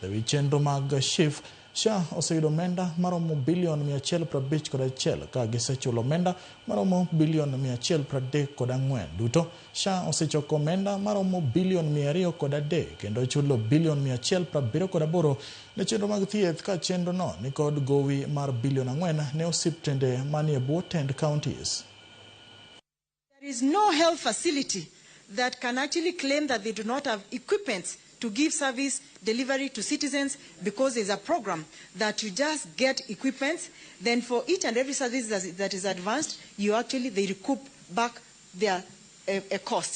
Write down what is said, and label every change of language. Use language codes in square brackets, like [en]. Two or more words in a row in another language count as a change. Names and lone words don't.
[luo] E wi chenro mag SHIF, SHA oseyudo omenda maromo bilion 151 ka gisechulo omenda maromo bilion 134. Duto SHA osechoko omenda maromo bilion 203 kendo chulo bilion 178 ne chenro mag thieth, ka chenro no ni kod gowi mar bilion 4 ne osiptende manie bwo tend counties. [en] There is no health facility that can actually claim that they do not have equipment to give service delivery to citizens, because there's a program that you just get equipment, then for each and every service that is advanced, they recoup back their cost.